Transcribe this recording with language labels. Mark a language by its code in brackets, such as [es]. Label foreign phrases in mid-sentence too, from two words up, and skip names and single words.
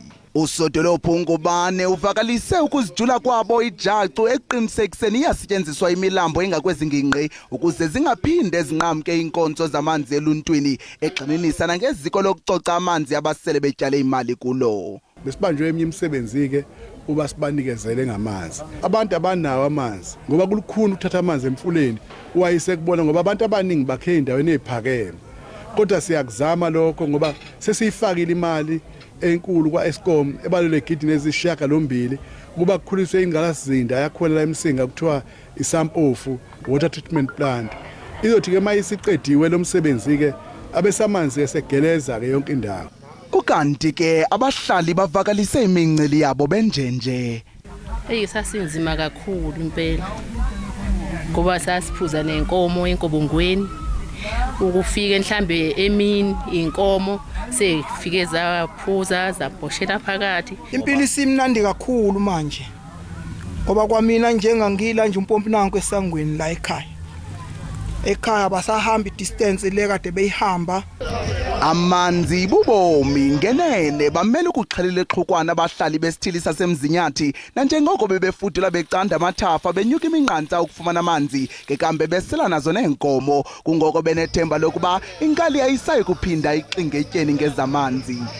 [xh] Usodolophu uNgubane uvakalise ukuzijula kwabo ijacu eqinisekiseni iyasetyenziswa imilambo engakwezingingqi ukuze zingaphinde zinqamke inkonzo zamanzi eluntwini, egxininisa nangeziko lokucoca amanzi abasele betyale imali kulo. [zu] Besibanjwe eminye imisebenzi ke uba sibanikezele ngamanzi. Abantu abanawo amanzi ngoba kulukhuni ukuthatha amanzi emfuleni uwayise kubona ngoba abantu abaningi bakhe endaweni eziphakeme. Kodwa siyakuzama lokho ngoba sesiyifakile imali enkulu kwaEskom ebalulekile nezishaka lombili kuba kukhuliswe ingqalasizinda yakhona la eMsinga kuthiwa iSampofu [en] water treatment plant. [zu] Izothi ke mayisiqediwe lo msebenzi ke abesamanzi esegeleza ke yonke indawo. Ukanti ke abahlali bavakalise imincili yabo benjenje. Sasinzima kakhulu impela ngoba sasiphuza nenkomo enkobongweni, ukufika mhlambe emini inkomo sefike zaphuza zabhoshela phakathi. Impilo isimnandi kakhulu manje ngoba kwamina njengangila nje umpompi nanku esangweni la ekhaya basahamba distance le kade beyihamba. [xh] Amanzi bubomi ngenene bamele ukuxhelela exhukwana abahlali besithili saseMzinyathi, nanjengoko bebefudula becanda amathafa benyuka iminqantsa ukufumana amanzi ngekambe besela nazo neenkomo, kungoko benethemba lokuba inkali ayisayi kuphinda ixinge etyeni ngezamanzi.